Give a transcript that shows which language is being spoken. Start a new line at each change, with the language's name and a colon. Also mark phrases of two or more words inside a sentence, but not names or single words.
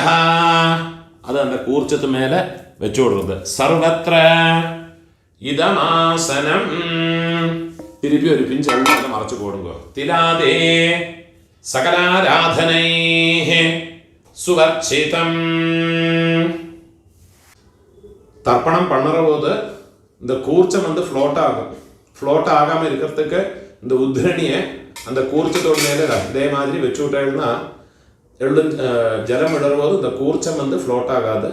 Malayalam: അത് அந்த കൂർച്ചത്ത് മേലെ വെച്ചു കൊടുക്കുന്നത്.
Sanskrit: സർവത്ര ഇദമാസനം.
Malayalam: തിരുപ്പി ഒരു പിഞ്ച് എണ്ണ മറച്ചു കൊടുക്കുക.
Sanskrit: തിലാദേ സകലാരാധനൈഃ സുവർച്ചിതം.
Tamil: தர்ப்பணம் பண்ணுற போது இந்த கூர்ச்சம் ஃப்ளோட் ஆகும். ஃப்ளோட் ஆகாமல் இருக்கிறதுக்கு இந்த உத்ரணியை அந்த கூர்ச்சத்தோடு மேலே இதே மாதிரி வச்சு விட்டேன்னா ஜலம் விடும்போது இந்த கூர்ச்சம் ஃப்ளோட் ஆகாது.